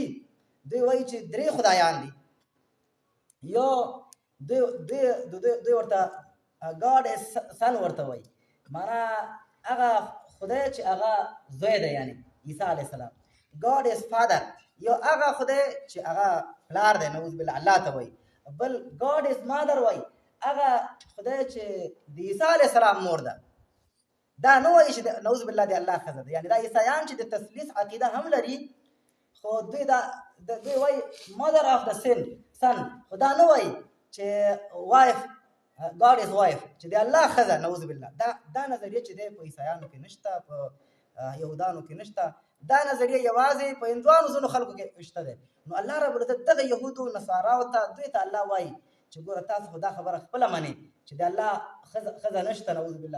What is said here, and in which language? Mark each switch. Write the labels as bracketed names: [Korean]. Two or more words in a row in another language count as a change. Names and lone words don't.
[Pashto] دوی وایي چې درې خدایان دي. یو دوی ورته [English] God son [Pashto] ورته وایي، معنا هغه خدای چې هغه زوی دی، یعنی عیسی [Arabic] علیه السلام. [English] God is father, [Pashto] یو هغه خدای چې هغه پلار دی، [Arabic] نعوذ بالله [Pashto] الله ته وایي. بل [English] God is mother [Pashto] وایي، هغه خدای چې د عیسی [Arabic] علیه السلام [Pashto] مور ده. دا نه وایي چې [Arabic] نعوذ بالله [Pashto] د الله ښځه ده. یعنی دا عیسایان چې د تثلیث عقیده هم لري خو دوی وایي [English] mother of the son, [Pashto] خو دا نه وایي چې وایف [English] God is wife [Pashto] چې د الله ښځه، [Arabic] نعوذ بالله. [Pashto] دا نظریه چې دی په عیسایانو کې نشته، په یهودانو کې نشته. دا نظریه یوازې په هندوانو ځینو خلکو کې شته دی. نو [Arabic] الله رب العزت [Pashto] دغه یهودو نصاراو ته دوی ته الله وایي چې ګوره تاسو خو دا خبره خپله منئ چې د الله ښځه نشته، [Arabic] نعوذ بالله.